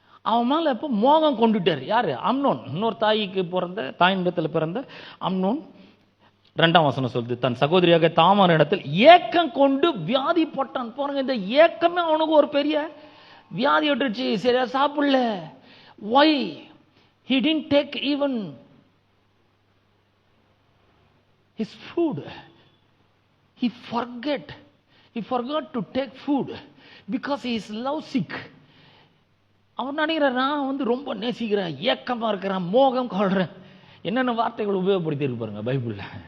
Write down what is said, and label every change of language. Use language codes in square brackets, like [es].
[ta] அவன் மேல இப்போ மோகம் கொண்டுட்டார். யாரு? அம்னோன். இன்னொரு தாய்க்கு பிறந்த, தாயினிடத்தில் பிறந்த அம்னோன். 2ஆம் வசனம் சொல்லுது, தன் சகோதரியாக தாமார் இடத்தில் ஏக்கம் கொண்டு வியாதி போட்டான். பாருங்க, இந்த ஏக்கமே அவனுக்கு ஒரு பெரிய வியாதி விட்டுருச்சு. சரியா சாப்பிடல. [en] why he didn't take even his food. he forgot to take food because he is love sick. [ta] அவன் நினைக்கிறான், நான் ரொம்ப நேசிக்கிறேன், ஏக்கமா இருக்கிறான், மோகம் கொள்றேன். என்னென்ன வார்த்தைகள் உபயோகப்படுத்தி இருக்கு பாருங்க பைபிள்ல.